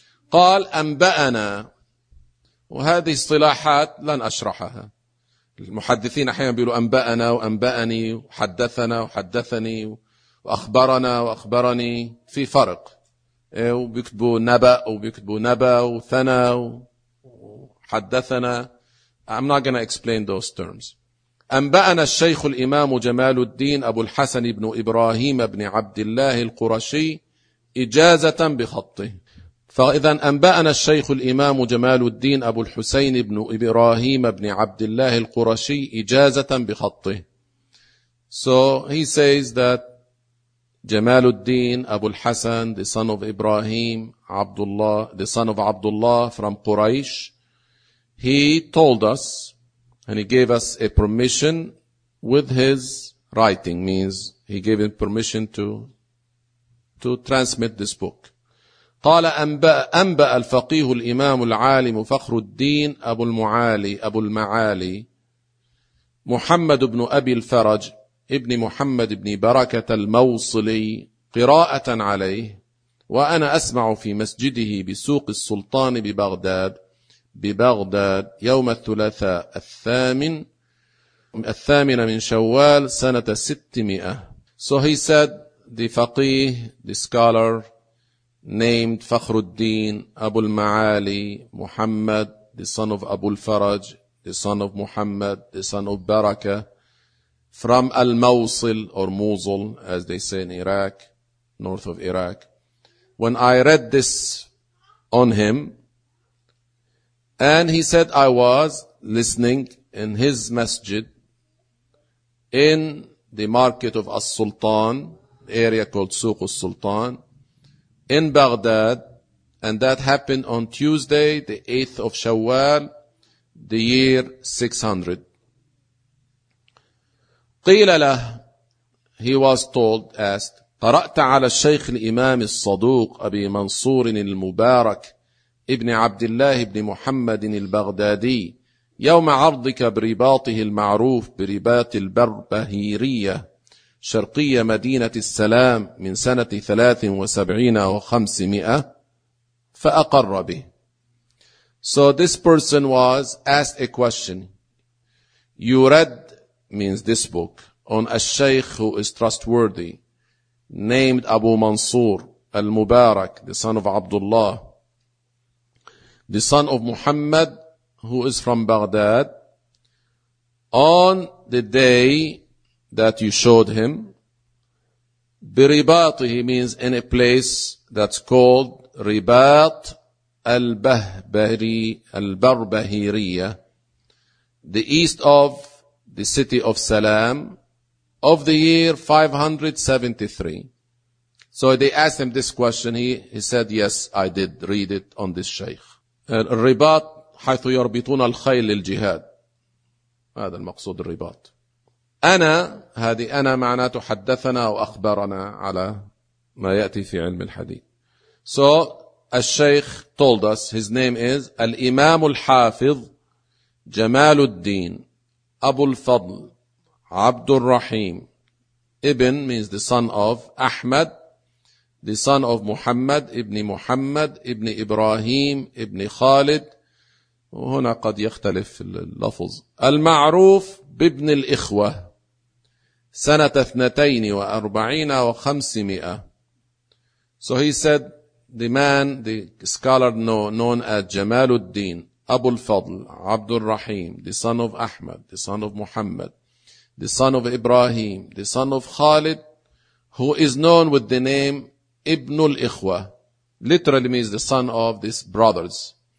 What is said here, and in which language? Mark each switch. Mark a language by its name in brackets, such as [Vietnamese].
[Arabic] قال أنبأنا، وهذه اصطلاحات لن أشرحها، المحدثين أحيانا بيقولوا أنبأنا وأنبأني وحدثنا وحدثني وأخبرنا وأخبرني، في فرق، وبيكتبوا نبأ وبيكتبوا نبأ وثنى وحدثنا. [English] I'm not going to explain those terms. [Arabic] أنبأنا الشيخ الإمام جمال الدين أبو الحسن بن إبراهيم بن عبد الله القرشي إجازة بخطه. فإذا أنبأنا الشيخ الإمام جمال الدين أبو الحسين بن إبراهيم بن عبد الله القرشي إجازة بخطه. [English] So he says that جمال الدين أبو الحسن the son of Ibrahim Abdullah the son of Abdullah from Quraysh, he told us and he gave us a permission with his writing, means he gave him permission to transmit this book. [Arabic] قال أنبأ الفقيه الإمام العالم فخر الدين أبو المعالي محمد بن أبي الفرج ابن محمد بن بركة الموصلي قراءة عليه وأنا أسمع في مسجده بسوق السلطان ببغداد يوم الثلاثاء الثامن من شوال سنة 600. [English] So he said the faqih, the scholar named Fakhruddin Abu al-Ma'ali Muhammad, the son of Abu al-Faraj, the son of Muhammad, the son of Baraka, from Al-Mawsil or Mosul, as they say in Iraq, north of Iraq. When I read this on him, and he said I was listening in his masjid in the market of As-Sultan, area called Souq As-Sultan, in Baghdad, and that happened on Tuesday, the 8th of Shawwal, the year 600. [Arabic] قيل له, [English] he was told, asked, [Arabic] قرأت على الشيخ الإمام الصدوق أبي منصور المبارك ابن عبد الله بن محمد البغدادي يوم عرضك برباطه المعروف برباط البربهيرية شرقية مدينة السلام من سنة 73 و500, فأقر به. [English] So this person was asked a question. You read, means this book, on a sheikh who is trustworthy, named Abu Mansur al-Mubarak, the son of Abdullah, the son of Muhammad, who is from Baghdad, on the day that you showed him, biribatihi means in a place that's called Ribat al-Barbahiriya, the east of the city of Salam, of the year 573. So they asked him this question. He said, yes, I did read it on this sheikh. [Arabic] الرباط حيث يربطون الخيل للجهاد. هذا المقصود الرباط. أنا, هذه أنا معناته حدثنا وأخبرنا على ما يأتي في علم الحديث. [English] So a sheikh told us, his name is [Arabic] الإمام الحافظ جمال الدين أبو الفضل عبد الرحيم ابن, [English] means the son of [Arabic] أحمد, [English] the son of [Arabic] محمد ابن إبراهيم ابن خالد, وهنا قد يختلف اللفظ, المعروف بابن الإخوة سنة 42 و500. [English] So he said the man, the scholar known as جمال الدين أبو الفضل عبد الرحيم, the son of أحمد, the son of محمد, the son of Ibrahim, the son of Khalid, who is known with the name Ibn al-Ikhwa, literally means the son of these brothers.